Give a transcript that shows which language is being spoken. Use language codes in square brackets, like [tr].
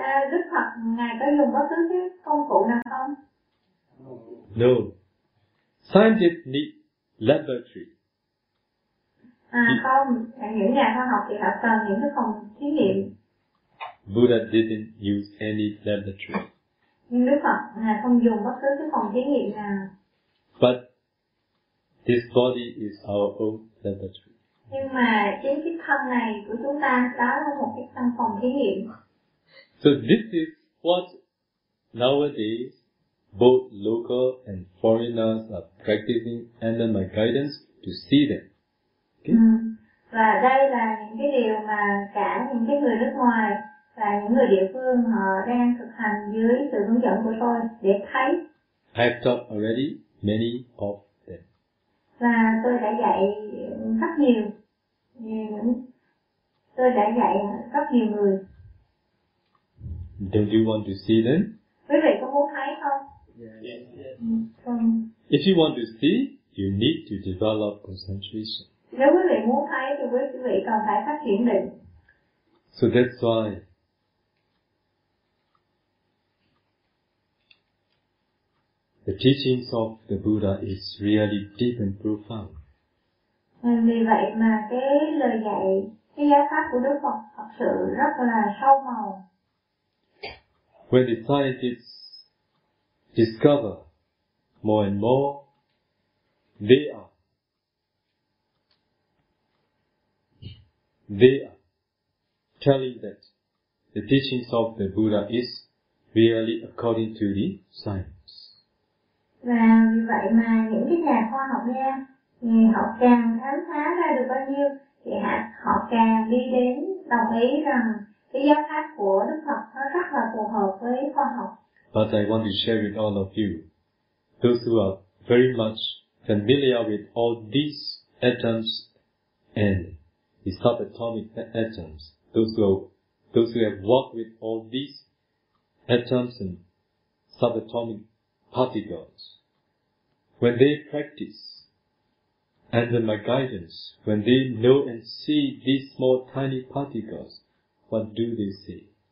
[vi] Đức Phật ngài có dùng bất cứ cái công cụ nào không? [en] No. Scientists need laboratory. [vi] Không, những nhà khoa học thì họ cần những cái phòng thí nghiệm. [en] Buddha didn't use any laboratory. [vi] Nhưng Đức Phật ngài không dùng bất cứ cái phòng thí nghiệm nào. [en] But this body is our own laboratory. [vi] Nhưng mà chính cái thân này của chúng ta đó là một cái căn phòng thí nghiệm. [en] So this is what nowadays both local and foreigners are practicing under my guidance to see them. Okay? [vi] Và đây là những cái điều mà cả những cái người nước ngoài và những người địa phương họ đang thực hành dưới sự hướng dẫn của tôi để thấy. [en] I have taught already many of them. [vi] Và tôi đã dạy rất nhiều. Tôi đã dạy rất nhiều người. [en] Don't you want to see them? [vi] Quý vị có muốn thấy không? [en] Yes. If you want to see, you need to develop concentration. [vi] Nếu quý vị muốn thấy thì quý vị cần phải phát triển định. [en] So that's why the teachings of the Buddha is really deep and profound. [vi] Vì vậy mà cái lời dạy, cái giáo pháp của Đức Phật thật sự rất là sâu màu. [en] When the scientists discover more and more, they are telling that the teachings of the Buddha is really according to the science. [vi] Và vì vậy mà những cái nhà khoa học nha, thì họ càng khám phá ra được bao nhiêu thì họ càng đi đến đồng ý rằng cái giáo pháp của Đức Phật nó rất là phù hợp với khoa học. [en] But I want to share with all of you, those who are very much familiar with all these atoms and the subatomic atoms, those who have worked with all these atoms and subatomic particles, when they practice under my guidance, when they know and see these small tiny particles, what do they see?